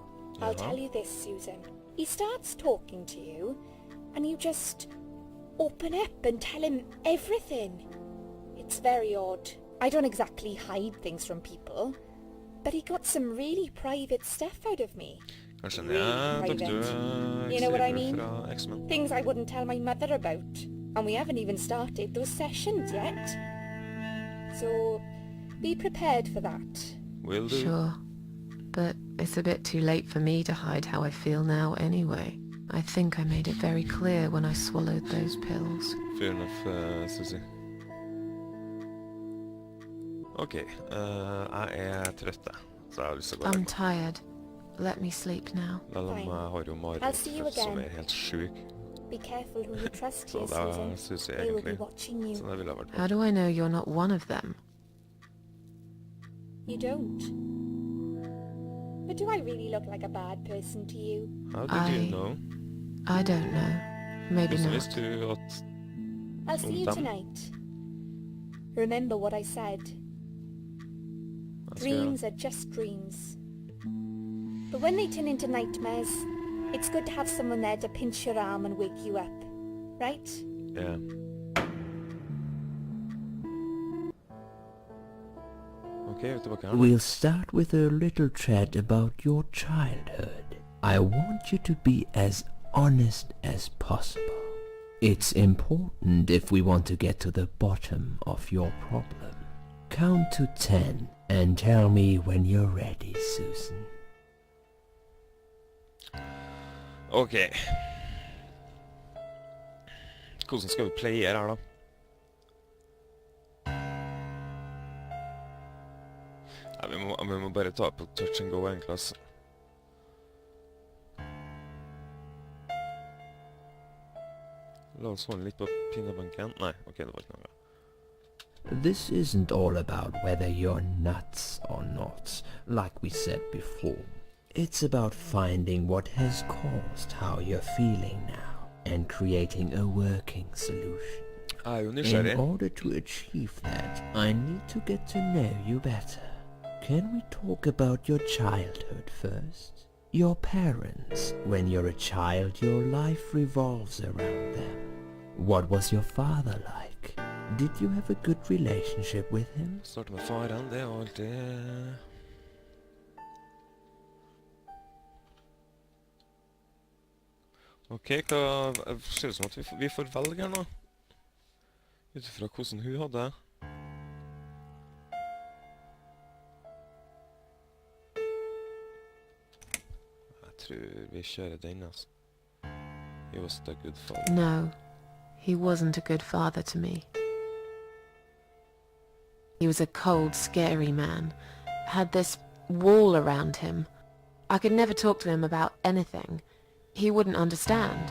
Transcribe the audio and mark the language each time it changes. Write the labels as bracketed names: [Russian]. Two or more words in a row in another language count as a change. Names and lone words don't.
[English] I'll Yeah? tell you this, Susan. He starts talking to you, and you just open up and tell him everything. It's very odd. I don't exactly hide things from people, but he got some really private stuff out of me. [Norwegian] Kanskje han [English] Really [Norwegian] er [English] private. Dr. You know what I Xavier mean? [Norwegian] fra X-Men. [English] Things I wouldn't tell my mother about. And we haven't even started those sessions yet. So, be prepared for that. Will do. Sure. But It's a bit too late for me to hide how I feel now anyway. I think I made it very clear when I swallowed those pills. Fair enough, Susie. [Norwegian] Ok, jeg trøtt, så jeg har lyst til å gå [English] I'm [Norwegian] og legge meg. [English] tired. Let me sleep now. [Norwegian] Selv om [English] Fine. [Norwegian] jeg har jo [English] I'll see you [Norwegian] mareritt som [English] again. [Norwegian] helt syk. [English] Be careful who you trust [Norwegian] Så [English] here, [Norwegian] det [English] Susan. [Norwegian] synes jeg [English] They will be [Norwegian] egentlig. [English] watching [Norwegian] Så [English] you. [Norwegian] det ville ha vært [English] How do I know you're not one of them? You don't. But do I really look like a bad person to you? How did you I- know? I don't know. Maybe [Norwegian] Hvordan [English] not. [Norwegian] visste du at... [English] I'll see you Them. tonight. Remember what I said. [Norwegian] Jeg skal- [English] Dreams are just dreams. But when they turn into nightmares, it's good to have someone there to pinch your arm and wake you up. Right? [Norwegian] Ja. Ok, vi er tilbake her. [English] We'll start with a little chat about your childhood. I want you to be as honest as possible. It's important if we want to get to the bottom of your problem. Count to 10 and tell me when you're ready, Susan. [Norwegian] Ok. Hvordan skal vi playe her da? Nei, vi må bare ta på [English] touch and go [Norwegian] egentlig, altså. La oss holde litt på pinnebanken. Nei, ok, det var ikke noe. [English] This isn't all about whether you're nuts or not, like we said before. It's about finding what has caused how you're feeling now and creating a working solution. [Norwegian] Jeg er jo nysgjerrig. [English] In order to achieve that, I need to get to know you better. Can we talk about your childhood first? Your parents. When you're a child, your life revolves around them. What was your father like? Did you have a good relationship with him? [Norwegian] Starte med faren, det er jo alltid... Ok, hva... Det ser ut som at vi får velge her nå. Utifra hvordan hun hadde det. Jeg tror vi kjører den, altså. [English] He was a good father. No, he wasn't a good father to me. He was a cold, scary man. Had this wall around him. I could never talk to him about anything. He wouldn't understand.